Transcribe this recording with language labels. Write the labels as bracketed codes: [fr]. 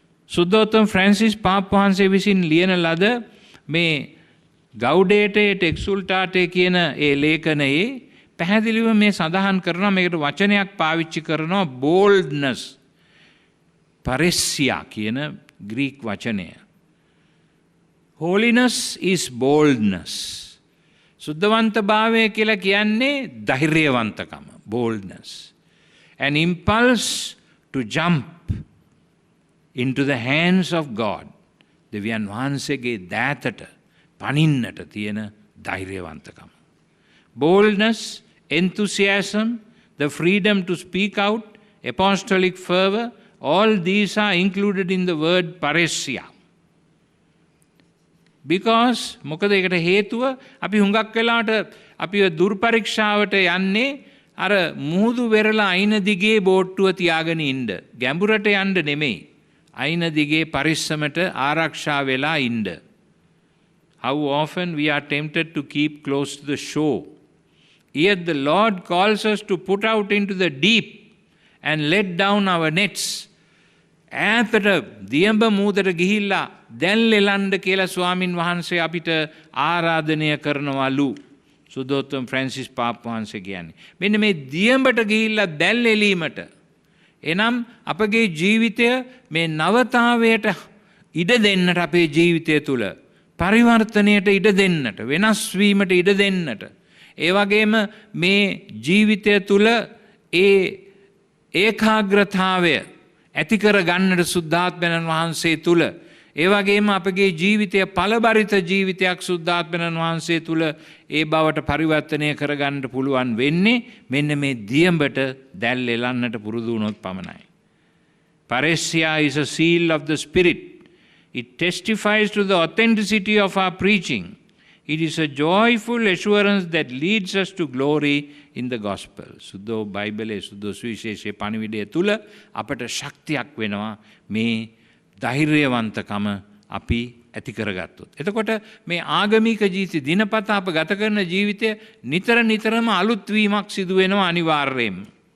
[si] සුද්ධෝත්තම Francis පාප් වහන්සේ විසින් ලියන ලද මේ ගෞඩේටේ ටෙක්සුල්ටාටේ කියන ඒ ලේඛනයේ පැහැදිලිව මේ සඳහන් කරනවා. මේකට වචනයක් පාවිච්චි කරනවා බෝල්ඩ්නස් පරෙස්සියා කියන ග්‍රීක් වචනය. [en] holiness is boldness. [si] සුද්ධවන්තභාවය කියලා කියන්නේ ධෛර්යවන්තකම, [en] boldness. An impulse to jump into the hands of God. [si] දෙවියන් වහන්සේගේ දෑතට පනින්නට තියෙන ධෛර්යවන්තකම. [en] Boldness, enthusiasm, the freedom to speak out, apostolic fervor, all these are included in the word parousia. Because [si] මොකද ඒකට හේතුව අපි හුඟක් වෙලාවට අපි දුර්පරීක්ෂාවට යන්නේ අර මුහුදු වෙරළ අයින දිගේ බෝට්ටුව තියාගෙන ඉන්න. ගැඹුරට යන්න නෙමෙයි. අයින දිගේ පරිස්සමට ආරක්ෂා වෙලා ඉන්න. [en] How often we are tempted to keep close to the shore. Yet the Lord calls us to put out into the deep and let down our nets. [si] ඈතට දියඹ මූදට ගිහිල්ලා දැල් එලන්න කියලා ස්වාමින් වහන්සේ අපිට ආරාධනය කරනවලු. සුදෝත්තම ෆ්‍රැන්සිස් පාප් වහන්සේ කියන්නේ. මෙන්න මේ දියඹට ගිහිල්ලා දැල් එලීමට. එනම් අපගේ ජීවිතය මේ නවතාවයට ඉඩ දෙන්නට අපේ ජීවිතය තුළ පරිවර්තනයට ඉඩ දෙන්නට වෙනස් වීමට ඉඩ දෙන්නට. ඒ වගේම මේ ජීවිතය තුළ ඒ ඒකාග්‍රතාවය ඇති කර ගන්නට සුද්ධාත්මයන් වහන්සේ තුළ ඒ වගේම අපගේ ජීවිතය ඵලබරිත ජීවිතයක් සුද්ධාත්මයන් වහන්සේ තුළ ඒ බවට පරිවර්තනය කරගන්නට පුළුවන් වෙන්නේ මෙන්න මේ දියඹට දැල් එලන්නට පුරුදු වුණොත් පමණයි. [en] Parousia is a seal of the Spirit. It testifies to the authenticity of our preaching. It is a joyful assurance that leads us to glory in the gospel. [si] සුද්ධෝ බයිබලයේ සුද්ධෝ සුවිශේෂයේ පණිවිඩය තුල අපට ශක්තියක් වෙනවා මේ ධෛර්යවන්තකම අපි ඇති කරගත්තොත්. එතකොට මේ ආගමික ජීවිත දිනපතා අප ගත කරන ජීවිතය නිතර නිතරම අලුත් වීමක් සිදු වෙනවා අනිවාර්යයෙන්ම.